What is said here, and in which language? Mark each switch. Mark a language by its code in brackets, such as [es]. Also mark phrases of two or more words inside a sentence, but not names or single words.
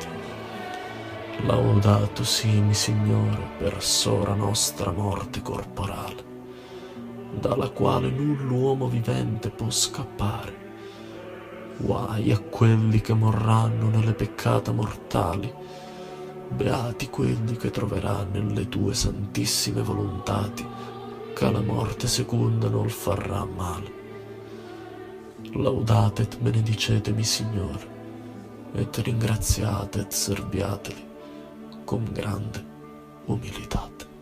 [it] Laudato sii, mi Signore, per sora nostra morte corporale, dalla quale null'uomo vivente può scappare. Guai a quelli che morranno nelle peccate mortali, beati quelli che troveranno nelle Tue santissime volontati, che la morte seconda non farà male. Laudate et benedicetemi, Signore, et ringraziate et serviateli con grande umilità.